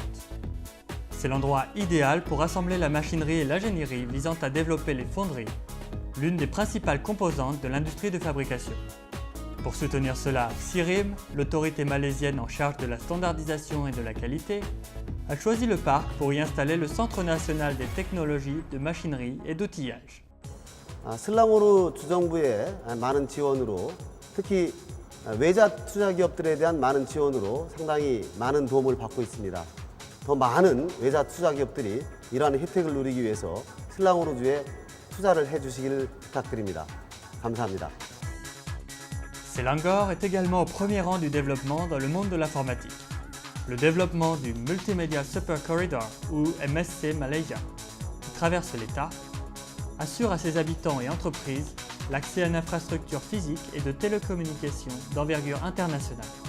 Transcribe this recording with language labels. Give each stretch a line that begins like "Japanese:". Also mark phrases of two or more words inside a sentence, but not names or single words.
French: C'est l'endroit idéal pour assembler la machinerie et l'ingénierie visant à développer les fonderies, l'une des principales composantes de l'industrie de fabrication. Pour soutenir cela, CIRIM, l'autorité malaisienne en charge de la standardisation et de la qualité, a choisi le parc pour y installer le Centre national des technologies de machinerie et d'outillage.
Korean: 슬랑호르 주정부의 많은 지원으로 특히 외자 투자 기업들에 대한 많은 지원으로 상당히 많은 도움을 받고 있습니다. 더 많은 외자 투자 기업들이 이러한 혜택을 누리기 위해서 슬랑호르주에 투자를 해주시길 부탁드립니다. 감사합니다.
French: Selangor est également au premier rang du développement dans le monde de l'informatique. Le développement du Multimedia Super Corridor, ou MSC Malaysia, qui traverse l'État, assure à ses habitants et entreprises l'accès à une infrastructure physique et de télécommunications d'envergure internationale.